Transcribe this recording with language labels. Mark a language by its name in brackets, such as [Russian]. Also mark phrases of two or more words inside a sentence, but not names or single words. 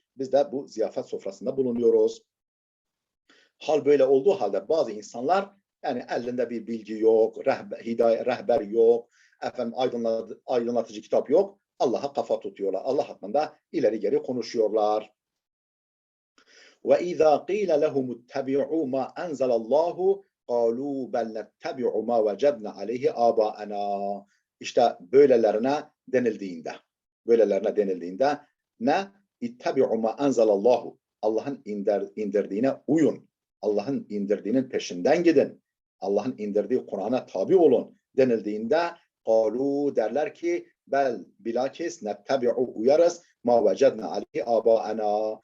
[Turkish] Biz de bu ziyafet sofrasında bulunuyoruz. Hal böyle olduğu halde bazı insanlar yani elinde bir bilgi yok, rehber yok, efendim aydınlatıcı kitap yok. Allah'a kafa tutuyorlar. Allah hakkında ileri geri konuşuyorlar. [Arabic] وَإِذَا قِيلَ لَهُمُ اتَّبِعُوا مَا أَنْزَلَ اللَّهُ قَالُوا بَلْ نَتَّبِعُ مَا وَجَدْنَا عَلَيْهِ آبَاءَنَا. [Turkish] İşte böylelerine denildiğinde ne? [Arabic] اتَّبِعُوا مَا أَنْزَلَ اللَّهُ. [Turkish] Allah'ın indirdiğine uyun. Allah'ın indirdiğinin peşinden gidin. Allah'ın indirdiği Kur'an'a tabi olun denildiğinde قَالُوا derler ki bel bilakis nettebi'u uyarız [Arabic] مَا وَجَدْنَا عَلَيْهِ آبَاءَنَا.